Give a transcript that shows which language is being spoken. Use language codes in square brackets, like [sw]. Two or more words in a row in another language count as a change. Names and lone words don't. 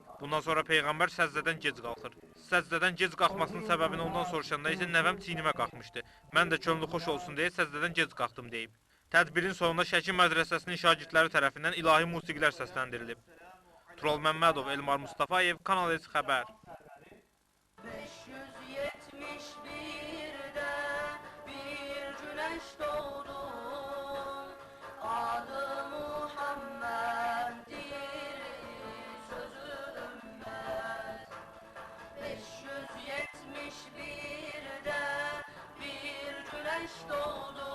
[az] Bundan sonra Peyğəmbər səzdədən gec qalxır. Səzdədən gec qalxmasının səbəbini ondan soruşanda isə nəvəm çiynimə qalxmışdı. Mən də könlü xoş olsun deyə səzdədən gec qalxdım deyib. Tədbirin sonunda Şəki mədrəsəsinin şagirdləri tərəfindən ilahi musiqilər səsləndirilib. Tural Məmmədov, Elmar Mustafayev, Kanal S xəbər. [tr] 571'de bir güneş doğdu, adı Muhammed'dir, sözü ümmet. 571'de bir güneş doğdu.